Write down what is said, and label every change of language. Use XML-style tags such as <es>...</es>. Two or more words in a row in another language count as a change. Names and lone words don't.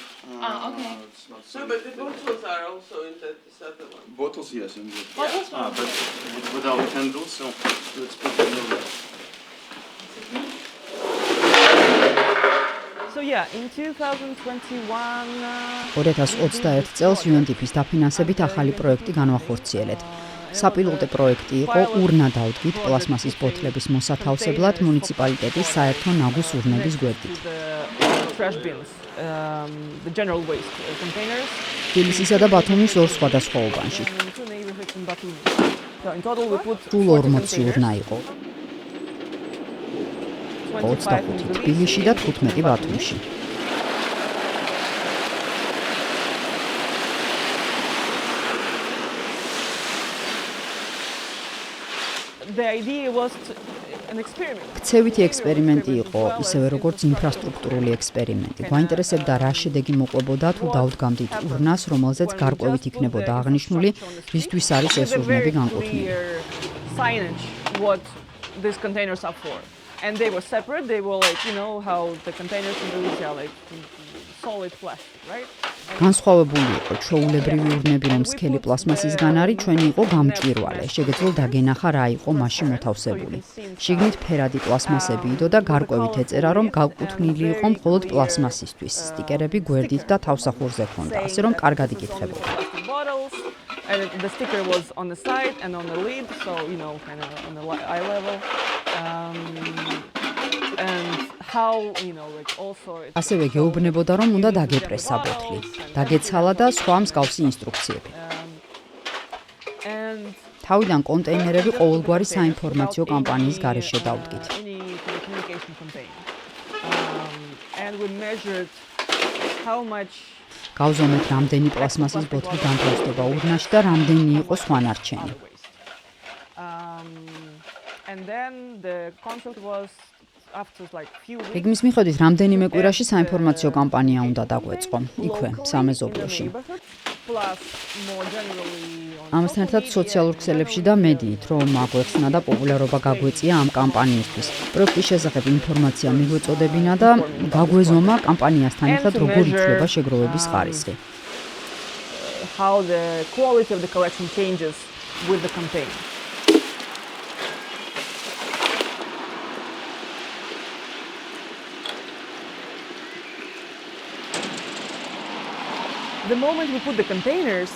<en>okay. It's not No, but the bottles are also in this other one. bottles, yes, indeed. Bottles, but without handles, so let's put them in there. So yeah, in 2021.</en> <ka>2021 წელს UNDP-ის დაფინანსებით ახალი პროექტი განვახორციელეთ. საპილოტო პროექტი იყო ურნა დაუდგით პლასმასის ბოთლების მოსათავსებლად მუნიციპალიტეტის საერთო ნაგვის ურნების გვერდით.</ka> <en>Trash bins, the general waste containers.</en> <ka>თბილისისა და ბათუმის ორ სხვადასხვა უბანში.</ka> <en>Two neighborhoods in Batumi. So in total we put</en> <ka>სულ 40 ურნა იყო. 25 თბილისში და 15 ბათუმში.</ka> <en>The idea was an experiment.</en> <ka>ქცევითი ექსპერიმენტი იყო, ისევე როგორც ინფრასტრუქტურული ექსპერიმენტი. გვაინტერესებდა რა შედეგი მოყვებოდა თუ დაუდგამდით ურნას, რომელზეც გარკვევით იქნებოდა აღნიშნული, რისთვის არის ეს ურნები განკუთვნილი.</ka> <en>Signage what these containers are for. And they were separate. They were like, you know, how the containers in the retail like solid plastic, right?</en> <ka>განსხვავებული იყო ჩვეულებრივი ურნები, რომ სქელი პლასმასისგან არის, ჩვენი იყო გამჭვირვალე. შეგეძლო დაგენახა რა იყო მასში მოთავსებული. შიგნით ფერადი პლასმასები იდო და გარკვევით ეწერა, რომ განკუთვნილი იყო მხოლოდ პლასმასისთვის. სტიკერები გვერდით და თავსახურზე ჰქონდა, ასე რომ კარგად იკითხებოდა.</ka> <en>And the sticker was on the side and on the lid, so you know, kind of on the eye level. And how, you know, like also</en> <ka>ასევე გეუბნებოდა, რომ უნდა დაგეპრესა ბოთლი, დაგეცალა და სხვა მსგავსი ინსტრუქციები.</ka> <en>And</en> <ka>თავიდან კონტეინერები ყოველგვარი საინფორმაციო კამპანიის გარეშე დავდგით.</ka> <en>communication campaign. And we measured how much</en> <ka>გავზომეთ რამდენი პლასმასის ბოთლი განთავსდება ურნაში და რამდენი იყო სხვა ნარჩენი.</ka> <en>And then the concept was after like few weeks.</en> <ka>გეგმის მიხედვით რამდენიმე კვირაში საინფორმაციო კამპანია უნდა დაგვეწყო, იქვე, სამეზობლოში.</ka> <en>Plus more generally on</en> <ka>ამასთან ერთად სოციალურ ქსელებში და მედიით, რომ აგვეხსნა და პოპულარობა გაგვეწია ამ კამპანიისთვის. პროექტის შესახებ ინფორმაცია მიგვეწოდებინა და გაგვეზომა კამპანიასთან ერთად როგორ იცვლება შეგროვების ხარისხი.</ka> <en>how the quality of the collection changes with the campaign. The moment we put the containers,</en>